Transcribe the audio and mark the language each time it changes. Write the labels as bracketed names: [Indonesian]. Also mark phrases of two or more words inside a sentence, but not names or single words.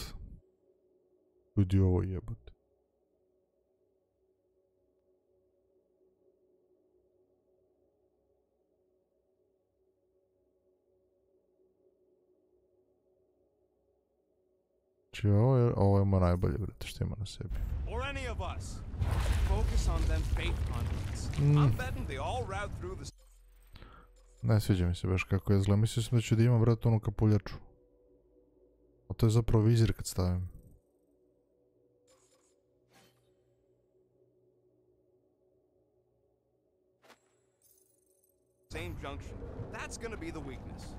[Serbian] Vidi ovo jebate. Znači ovo je mu najbolje, brate, što ima na sebi. [English] Or any of us. Focus on them fate hunters. I'm betting they all route through the... [Serbian] Ne sviđa mi se baš kako je izgleda. Mislio sam da ću da imam, brate, onu kapuljaču. A to je zapravo vizir kad stavim. [English] Same junction. That's gonna be the weakness.